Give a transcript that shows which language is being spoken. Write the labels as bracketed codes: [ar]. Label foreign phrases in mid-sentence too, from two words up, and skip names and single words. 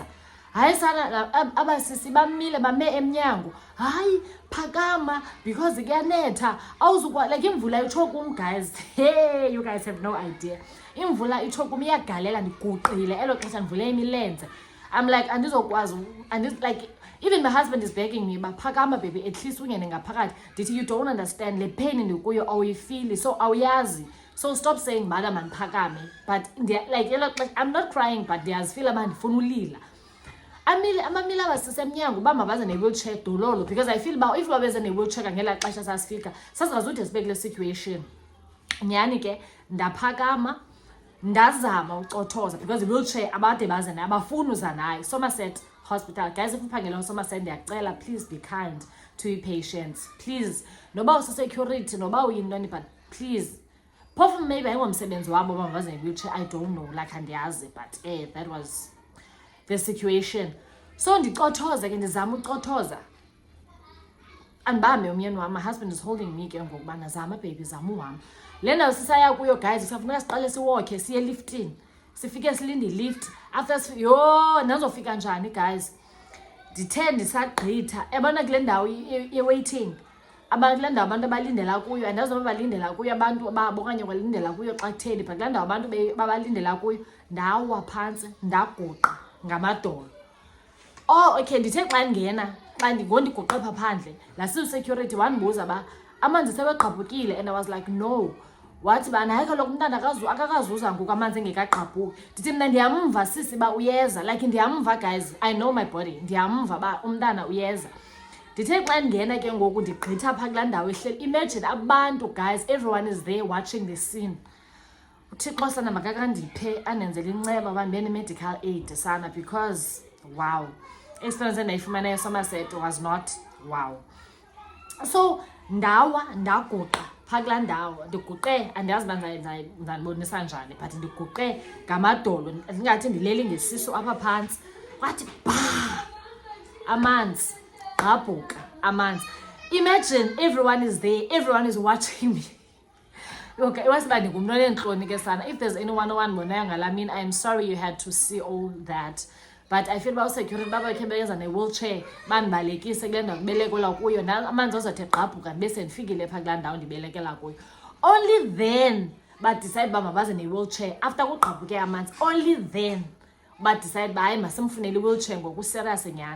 [xh] Hayi sana abasisi bamile bame emnyango, hayi phakama because kuyanetha awuzukwa, like imvula itsho kum guys. [en] Hey, you guys have no idea. [xh] Imvula itsho kum iyagalela, ndiguqile elo xesha ndivule imilenze. [en] I'm like andizokwazi, and like even my husband is begging me [xh] uba phakama [en] baby, at least [xh] ungene ngaphakathi. Ndithi [en] you don't understand, [xh] le pain ndikuyo awuyifili, so awuyazi, [en] so stop saying [xh] mala mandiphakame. [en] But like [xh] elo xesha [en] I'm not crying but [xh] ndiyazifila uba ndifuna ulila. Amamile abasisi emnyango uba mabaze ne-wheelchair dololo, [en] because I feel [xh] uba if babeze ne-wheelchair ngela xesha sasifika sasingazude sibe kule situation. Nyhani ke ndaphakama ndazama ucothoza because i-wheelchair abade baze nayo, abafuni uza nayo. [en] Somerset Hospital, guys, if [xh] uphangela uSomerset ndiyacela [en] please be kind to your patients, please. [xh] Noba usi-security noba uyintoni [en] but please, [xh] phofu maybe ayingomsebenzi wabo uba mabaze ne-wheelchair, [en] I don't know, like andiyazi, but that was the situation. [xh] So ndicothoza ke, ndizama ucothoza andibambe umyeni wam, [en] my husband is holding me [xh] ke ngokubana zama [en] baby, [xh] zama uhamba. Le ndawo sisaya kuyo guys kusafuneka siqale siwokhe siye liftini, sifike silinde ilift. After yho nazofika njani guys, ndithe ndisagqitha yabona kule ndawo ye-waiting, kule ndawo abantu abalindela kuyo, andazoba balindela kuyo abantu babo okanye balindela kuyo xa kutheni, but kule ndawo abantu babalindela kuyo ndawa phantsi ndaguqa ngamadolo. Oh okay, ndithe xa ndingena, xa ndigondiguqe phaa phandle, lasi-security wandibuza uba amanzi sebegqabhukile, [en] and I was like no. [xh] Wathi bana hayi kaloku umntana akakazuza ngoku amanzi engekagqabhuki. Ndithi mna ndiyamva sisi uba uyeza, [en] like ndiyamva guys, I know my body, [xh] ndiyamva uba umntana uyeza. Ndithe xa ndingena ke ngoku ndigqitha phaa kulaa ndawo ehleli, [en] imagine abantu guys, everyone is there watching the scene. [xh] uThixo sana makakandiphe anenzele inceba uba ndibe ne-medical aid sana, [en] because wow, [xh] experience endayifumana eSomerset [en] was not wow. [xh] So ndaguqa phaa kulaa ndawo, ndiguqe andiyazi uba ndandibonisa njani but ndiguqe ngamadolo, ndingathi ndileli ngesisu apha phantsi. Kwathi bhaa amanzi, ngabhuka amanzi. [en] Imagine everyone is there, everyone is watching me. Okay, it was bad [xh] ngumntu oneentloni ke sana. [en] If there's anyone [xh] owandibonayo ngala mini, [en] I'm sorry you had to see all that. But I feel about security [xh] babakhe beza ne-wheelchair bandibalekise kule ndawo ndibelekela kuyo, amanzi azothe gqabhuka ndibe sendifikile phaa kulaa ndawo ndibelekela kuyo. [en] Only then [xh] badecide uba mabaze ne-wheelchair after kugqabhuke amanzi. [en] Only then [xh] badecide uba hayi masimfunele i-wheelchair ngoku serious nyhani.